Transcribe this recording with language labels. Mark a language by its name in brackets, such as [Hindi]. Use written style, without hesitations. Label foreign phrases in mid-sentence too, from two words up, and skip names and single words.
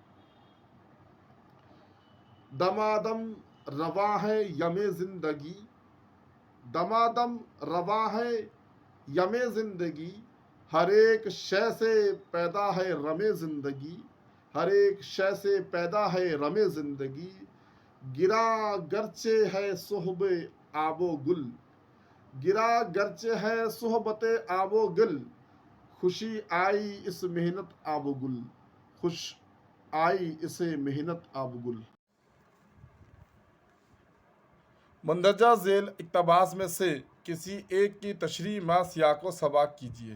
[Urdu] دمادم رواں ہے یم زندگی، دمادم رواں ہے یم زندگی، ہر ایک شے سے پیدا ہے رم زندگی، ہر ایک شے سے پیدا ہے رم زندگی، گرا گرچہ ہے صحب آب و گل، گرا گرچہ ہے صحبت آب و گل، خوشی آئی اس محنت آب و گل، خوش آئی اسے محنت آب و گل۔ مندرجہ ذیل اقتباس میں سے کسی ایک کی تشریح ما سیاق و سباق کیجیے۔